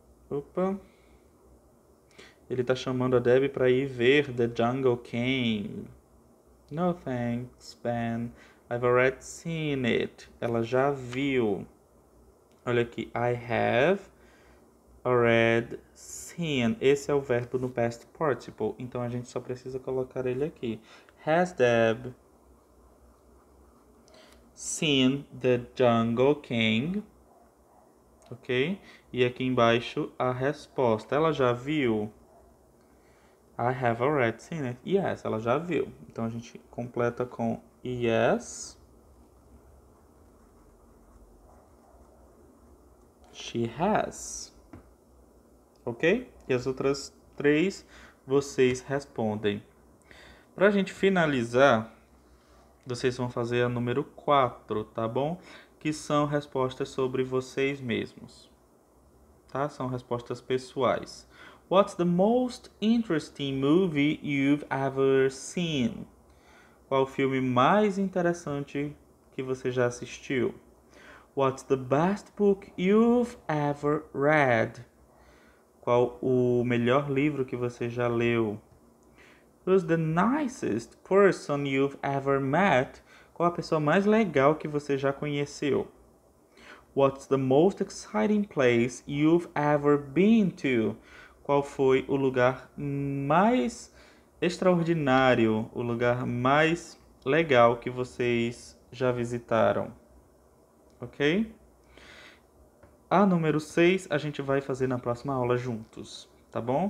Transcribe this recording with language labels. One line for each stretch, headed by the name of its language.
Portuguese: Opa. Ele está chamando a Debbie para ir ver The Jungle King.
English: No thanks, Ben. I've already seen it.
Portuguese: Ela já viu. Olha aqui.
English: I have already seen.
Portuguese: Esse é o verbo no past participle. Então a gente só precisa colocar ele aqui.
English: Has Deb seen the Jungle King?
Portuguese: Ok? E aqui embaixo a resposta. Ela já viu?
English: I have already seen it. Yes,
Portuguese: ela já viu. Então a gente completa com yes.
English: She has.
Portuguese: Ok? E as outras três vocês respondem. Para a gente finalizar, vocês vão fazer a número 4, tá bom? que são respostas sobre vocês mesmos, tá? São respostas pessoais.
English: What's the most interesting movie you've ever seen?
Portuguese: Qual o filme mais interessante que você já assistiu?
English: What's the best book you've ever read?
Portuguese: Qual o melhor livro que você já leu?
English: Who's the nicest person you've ever met?
Portuguese: Qual a pessoa mais legal que você já conheceu?
English: What's the most exciting place you've ever been to?
Portuguese: Qual foi o lugar mais extraordinário, o lugar mais legal que vocês já visitaram? Ok? A número 6 a gente vai fazer na próxima aula juntos, tá bom?